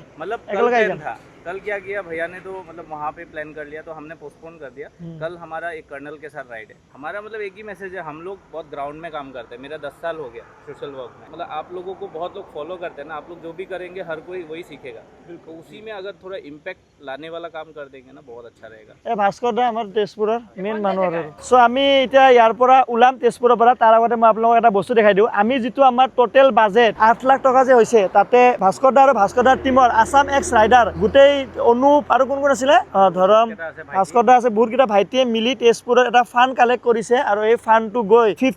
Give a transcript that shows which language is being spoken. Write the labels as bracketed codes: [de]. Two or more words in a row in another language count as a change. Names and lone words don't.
[hi] मतलब कल क्या किया भैया ने तो मतलब वहाँ पे प्लान कर लिया तो हमने पोस्टपोन कर दिया कल हमारा एक कर्नल के साथ राइड है हमारा मतलब एक ही मैसेज है हम लोग बहुत ग्राउंड में काम करते हैं मेरा 10 साल हो गया [en] social work [hi] में मतलब आप लोगों को बहुत लोग फॉलो करते हैं ना आप लोग जो भी करेंगे हर कोई वही सीखेगा तो उसी में अगर थोड़ा इम्पैक्ट लाने वाला काम कर देंगे ना बहुत अच्छा रहेगा [as] ভাস্কৰ দা আমাৰ তেজপুৰৰ মেইন মানুহ আৰু সো আমি এতিয়া ইয়াৰ পৰা ওলাম তেজপুৰৰ পৰা তাৰ আগতে মই আপোনালোকক এটা বস্তু দেখাই দিওঁ আমি যিটো আমাৰ [en] total budget [as] 8 লাখ টকা যে হৈছে তাতে ভাস্কৰ দা আৰু ভাস্কৰ দাৰ টিমৰ আসাম এক্স ৰাইডাৰ গোটেই অনুপ আৰু কোন কোন আছিলে ধৰম ভাস্কৰ দা আছে বহুতকেইটা ভাইটিয়ে মিলি তেজপুৰত এটা [en] fund collect [as] কৰিছে আৰু এই ফাণ্ডটো গৈ